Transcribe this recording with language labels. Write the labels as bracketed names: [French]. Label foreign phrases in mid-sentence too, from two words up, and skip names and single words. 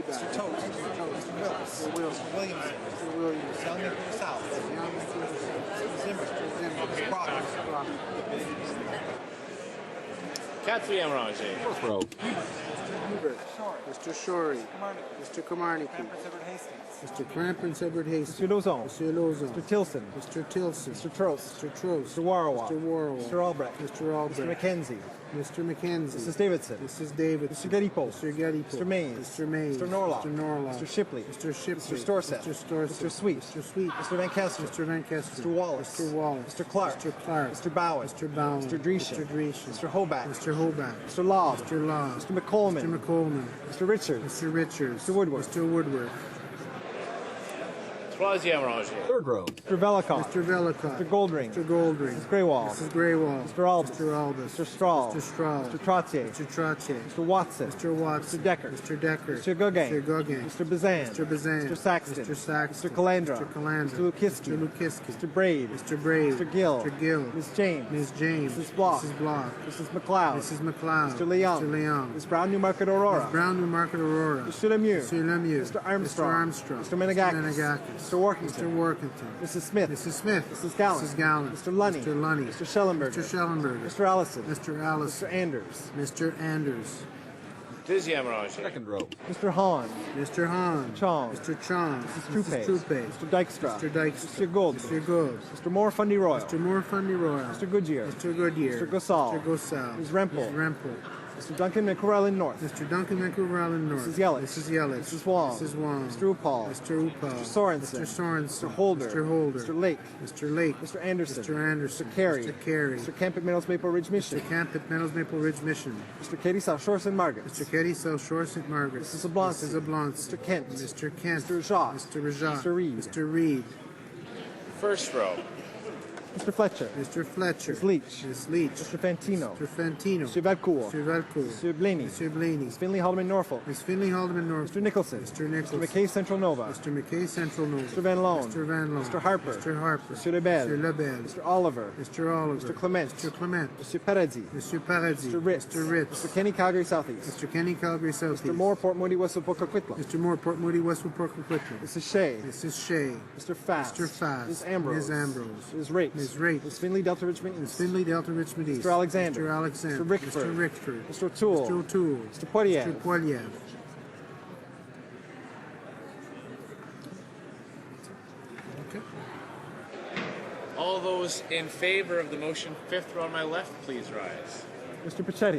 [English] Mr. Tote. Mr. Willis. Mr. Wilson. Mr. Williamson. Mr. Williams. Young Nicholas South. Young Nicholas South. Zimmer. Mr. Zimmer. Mr. Crocker. Mr. Crocker. [French] Quatrième rangée. [English] Fourth row. Mr. Hubert. Mr. Shorey. Mr. Komarnicki. Mr. Crampins Edward Hastings. Mr. Lauzon. Mr. Lauzon. Mr. Tilson. Mr. Tilson. Mr. Trost. Mr. Trost. Mr. Warwa. Mr. Warwa. Mr. Albrecht. Mr. Albrecht. Mr. McKenzie. Mr. McKenzie. Mrs. Davidson. Mrs. Davidson. Mr. Gedipo. Mr. Gedipo. Mr. Mays. Mr. Mays. Mr. Norlock. Mr. Norlock. Mr. Shipley. Mr. Shipley. Mr. Storseth. Mr. Storseth. Mr. Sweet. Mr. Sweet. Mr. Van Kester. Mr. Van Kester. Mr. Wallace. Mr. Wallace. Mr. Clark. Mr. Clark. Mr. Bowen. Mr. Bowen. Mr. Dreeshen. Mr. Dreeshen. Mr. Hoback. Mr. Hoback. Mr. Law. Mr. Law. Mr. McColeman. Mr. McColeman. Mr. Richards. Mr. Richards. Mr. Woodward. Mr. Woodward. [French] Troisième rangée. [English] Third row. Mr. Velikov. Mr. Velikov. Mr. Goldring. Mr. Goldring. Mrs. Greywall. Mrs. Greywall. Mr. Albus. Mr. Albus. Mr. Strahl. Mr. Strahl. Mr. Trottier. Mr. Trottier. Mr. Watson. Mr. Watson. Mr. Decker. Mr. Decker. Mr. Gauguin. Mr. Gauguin. Mr. Bazan. Mr. Bazan. Mr. Saxton. Mr. Saxton. Mr. Calandra. Mr. Calandra. Mr. Lukiski. Mr. Lukiski. Mr. Braid. Mr. Braid. Mr. Gill. Mr. Gill. Ms. James. Ms. James. Mrs. Block. Mrs. Block. Mrs. McLeod. Mrs. McLeod. Mr. Leon. Mr. Leon. Ms. Brown, Newmarket, Aurora. Ms. Brown, Newmarket, Aurora. Mr. Lemieux. Mr. Lemieux. Mr. Armstrong. Mr. Armstrong. Mr. Menegakis. Mr. Menegakis. Mr. Workington. Mr. Workington. Mrs. Smith. Mrs. Smith. Mrs. Gallant. Mrs. Gallant. Mr. Lunny. Mr. Lunny. Mr. Schellenberger. Mr. Schellenberger. Mr. Allison. Mr. Allison. Mr. Anders. Mr. Anders. [French] Deuxième rangée. [English] Second row. Mr. Hahn. Mr. Hahn. Chong. Mr. Chong. Mrs. Mrs. Troupe. Mr. Dykstra. Mr. Dykstra. Mr. Gould. Mr. Gould. Mr. Moore Fundy Royal. Mr. Moore Fundy Royal. Mr. Goodyear. Mr. Goodyear. Mr. Gosal. Mr. Gosal. Ms. Rempel. Ms. Rempel. Mr. Duncan McCurrell North. Mr. Duncan McCurrell North. Mrs. Yelich. Mrs. Yelich. Mrs. Wong. Mrs. Wong. Mr. Upal. Mr. Upal. Mr. Sorensen. Mr. Sorensen. Mr. Holder. Mr. Holder. Mr. Lake. Mr. Lake. Mr. Anderson. Mr. Anderson. Mr. Carey. Mr. Carey. Mr. Camp at Meadows Maple Ridge Mission. Mr. Camp at Meadows Maple Ridge Mission. Mr. Katie South Shore St. Margaret. Mr. Katie South Shore St. Margaret. Mrs. Oblonsky. Mrs. Oblonsky. Mr. Kent. Mr. Kent. Mr. Rajat. Mr. Rajat. Mr. Reed. Mr. Reed. First row. Mr. Fletcher. Mr. Fletcher. Ms. Leach. Ms. Leach. Mr. Fantino. Mr. Fantino. Mr. Valcourt. Mr. Valcourt. Mr. Blaney. Mr. Blaney. Ms. Finley Haldeman Norfolk. Ms. Finley Haldeman North. Mr. Nicholson. Mr. Nicholson. Mr. McKay Central Nova. Mr. McKay Central Nova. Mr. Van Loan. Mr. Van Loan. Mr. Harper. Mr. Harper. Mr. Lebel. Mr. Lebel. Mr. Oliver. Mr. Oliver. Mr. Clement. Mr. Clement. Mr. Paradis. Mr. Paradis. Mr. Ritz. Mr. Ritz. Mr. Kenny Calgary Southeast. Mr. Kenny Calgary Southeast. Mr. Moore Port Moody West Coquitlam. Mr. Moore Port Moody Westwood Port Coquitlam. Mrs. Shea. Mrs. Shea. Mr. Fast. Mr. Fast. Ms. Ambrose. Ms. Ambrose. Ms. Rate. Ms. Rate. Ms. Finley Delta Richmond Ms. East. Finley Delta Richmond East. Mr. Alexander. Mr. Alexander. Mr. Rickford. Mr. Rickford. Mr. O'Toole. Mr. O'Toole. Mr. Poiliev. Mr. Poiliev. Okay. All those in favor of the motion, fifth row on my left, please rise. Mr. Pachetti.